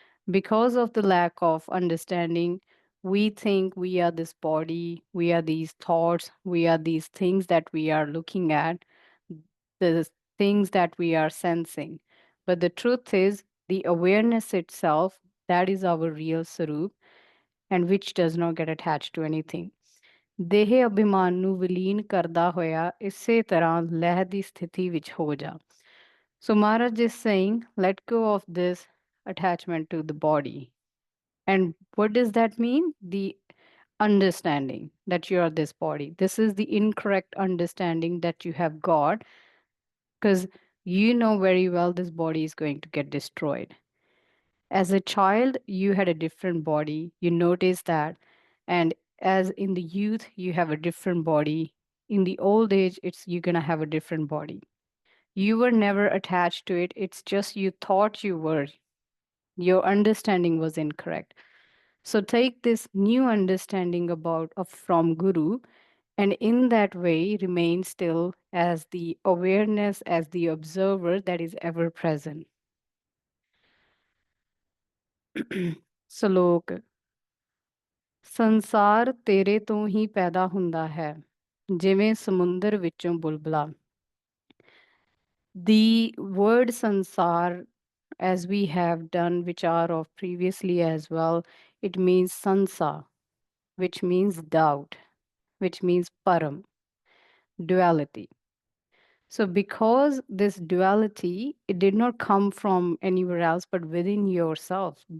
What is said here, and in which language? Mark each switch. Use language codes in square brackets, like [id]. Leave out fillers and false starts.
[en] Because of the lack of understanding, we think we are this body, we are these thoughts, we are these things that we are looking at, the things that we are sensing. But the truth is, the awareness itself, that is our real Sarup, and which does not get attached to anything. [pa] ਦੇਹ ਅਭਿਮਾਨ ਨੂੰ ਵਿਲੀਨ ਕਰਦਾ ਹੋਇਆ ਇਸੇ ਤਰ੍ਹਾਂ ਲਹਿ ਦੀ ਸਥਿਤੀ ਵਿੱਚ ਹੋ ਜਾ. [en] So Maharaj is saying, let go of this attachment to the body. And what does that mean? The understanding that you are this body. This is the incorrect understanding that you have got, because you know very well this body is going to get destroyed. As a child, you had a different body. You notice that. And as in the youth, you have a different body. In the old age, it's you're gonna have a different body. You were never attached to it. It's just you thought you were. Your understanding was incorrect. So take this new understanding about of from Guru, and in that way remain still as the awareness, as the observer that is ever present. Salok. [pa] ਸੰਸਾਰ ਤੇਰੇ ਤੋਂ ਹੀ ਪੈਦਾ ਹੁੰਦਾ ਹੈ ਜਿਵੇਂ ਸਮੁੰਦਰ ਵਿੱਚੋਂ ਬੁਲਬੁਲਾ. [en] The word sansar, as we have done vichar of previously as well, it means sansa, which means doubt, which means param, duality. So because this duality, it did not come from anywhere else but within yourself.